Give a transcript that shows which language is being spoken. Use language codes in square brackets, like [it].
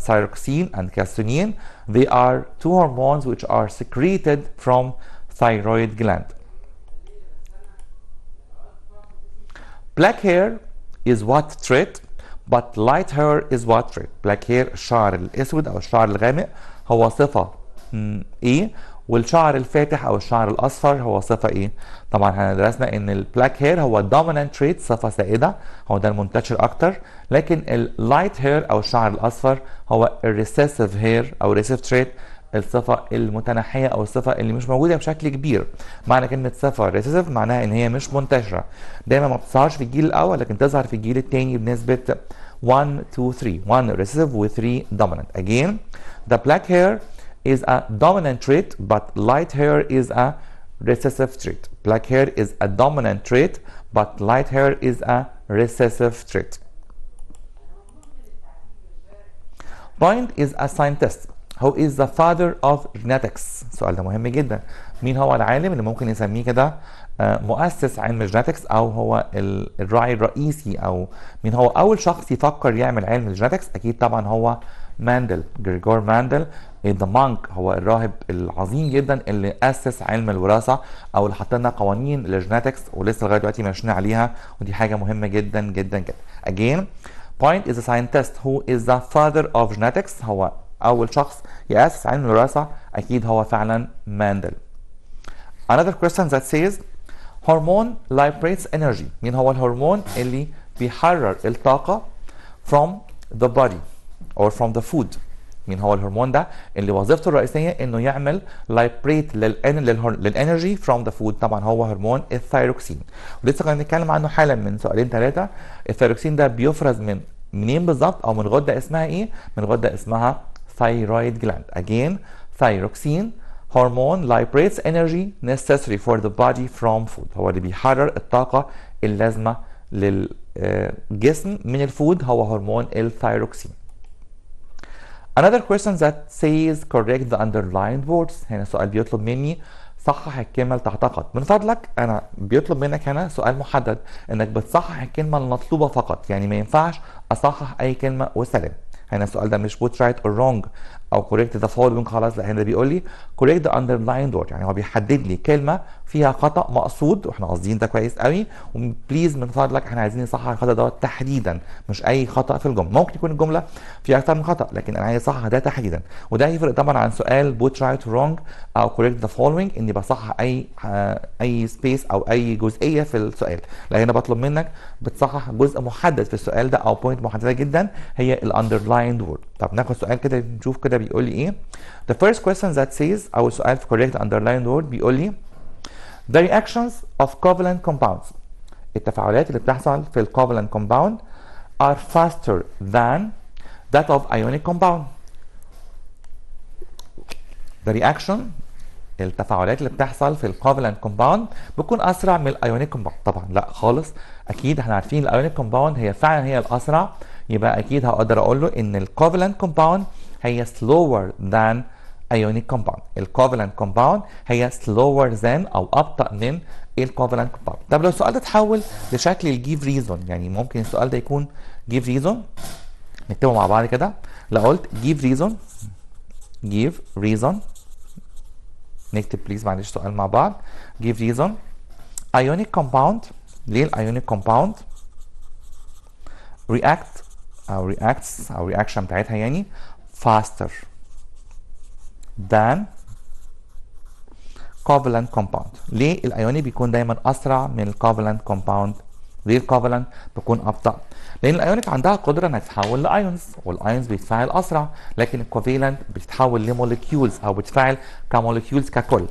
[en] Thyroxine and calcitonin, they are two hormones which are secreted from thyroid gland. Black hair is what trait, but light hair is what trait. [ar] Black hair الشعر الاسود او الشعر الغامق هو صفة ايه، والشعر الفاتح او الشعر الاصفر هو صفه ايه. طبعا احنا درسنا ان البلاك هير هو dominant trait، صفه سائده، هو ده المنتشر اكتر، لكن اللايت هير او الشعر الاصفر هو الريسيسيف هير او ريسيسيف تريت، الصفه المتنحيه او الصفه اللي مش موجوده بشكل كبير. معنى كلمه صفه ريسيسيف معناها ان هي مش منتشره، دايما ما بتظهرش في الجيل الاول لكن تظهر في الجيل الثاني بنسبه 1 2 3، 1 recessive و 3 dominant. [en] Again the black hair is a dominant trait, but light hair is a recessive trait. Black hair is a dominant trait, but light hair is a recessive trait. Point is a scientist who is the father of genetics. [ar] السؤال ده مهم جدا. مين هو العالم اللي ممكن نسميه كده مؤسس علم الجينيتكس، او هو الراعي الرئيسي، او مين هو اول شخص يفكر يعمل علم الجينيتكس؟ اكيد طبعا هو ماندل، جريجور ماندل ذا مونك، هو الراهب العظيم جدا اللي اسس علم الوراثه او اللي حط لنا قوانين للجينيتكس ولسه لغايه دلوقتي ماشيين عليها، ودي حاجه مهمه جدا جدا جدا. [en] Again Point is a scientist who is the father of genetics، [ar] هو اول شخص ياسس علم الوراثه، اكيد هو فعلا ماندل. [en] Another question that says hormone liberates energy. [ar] مين هو الهرمون اللي بيحرر الطاقه [en] from the body or from the food؟ [ar] مين هو الهرمون ده اللي وظيفته الرئيسيه انه يعمل لايبريت للانرجي فروم ذا فود؟ طبعا هو هرمون الثايروكسين، ولسه كنا بنتكلم عنه حالا من سؤالين ثلاثه. الثايروكسين ده بيفرز منين بالظبط، او من غده اسمها ايه؟ من غده اسمها ثايرويد جلاند. [en] Again thyroxine hormone liberates energy necessary for the body from food، [ar] هو اللي بيحرر الطاقه اللازمه للجسم من الفود، هو هرمون الثايروكسين. [en] Another question that says correct the underlined words. [ar] هنا سؤال بيطلب مني صحح الكلمة اللي تعتقد. من فضلك أنا بيطلب منك هنا سؤال محدد إنك بتصحح الكلمة المطلوبة فقط، يعني ما ينفعش أصحح أي كلمة وسلام. هنا السؤال ده مش [en] put right or wrong [ar] أو [en] correct the following [ar] خلاص، لا هنا بيقول لي [en] correct the underlined word، [ar] يعني هو بيحدد لي كلمة فيها خطأ مقصود واحنا قاصدين ده كويس قوي، وبليز من فضلك احنا عايزين نصحح الخطأ ده تحديدا، مش أي خطأ في الجملة. ممكن يكون الجملة فيها أكتر من خطأ لكن أنا عايز أصحح ده تحديدا، وده هيفرق طبعا عن سؤال [en] put right or wrong [ar] أو [en] correct the following [ar] إني بصحح أي سبيس أو أي جزئية في السؤال. لا هنا بطلب منك بتصحح جزء محدد في السؤال ده أو بوينت محددة جدا هي الاندرلايند وورد. طب ناخد سؤال كده نشوف كده بيقول لي ايه. [en] The first question that says [ar] أول سؤال في [en] correct underlined word [ar] بيقول لي [en] The reactions of covalent compounds، [ar] التفاعلات اللي بتحصل في ال [en] covalent compound are faster than that of ionic compound. [ar] The reaction التفاعلات اللي بتحصل في الكوفالنت كومباوند بتكون اسرع من الايونيك كومباوند؟ طبعا لا خالص، اكيد احنا عارفين الايونيك كومباوند هي فعلا هي الاسرع، يبقى اكيد هقدر اقول له ان الكوفالنت كومباوند هي [en] slower than ionic compound. [ar] الكوفالنت كومباوند هي [en] slower than [ar] او ابطأ من الكوفالنت كومباوند. طب لو السؤال ده اتحول لشكل الجيف ريزون، يعني ممكن السؤال ده يكون جيف ريزون، نكتبه مع بعض كده. لو قلت جيف ريزون نكتب بليز معلش سؤال مع بعض. [en] give reason ionic compound، [ar] ليه الايونيك [en] compound react او reacts او reaction [ar] بتاعتها يعني [en] faster than covalent compound. [ar] ليه الايونيك بيكون دايما اسرع من الكوفالنت كومباوند؟ ليه الكوفالنت بيكون ابطا؟ لان الايونيك عندها قدره انها تتحول لايونز، والايونز بيتفاعل اسرع، لكن الكوفالنت بتتحول لموليكيولز او بتتفاعل كموليكيولز ككل.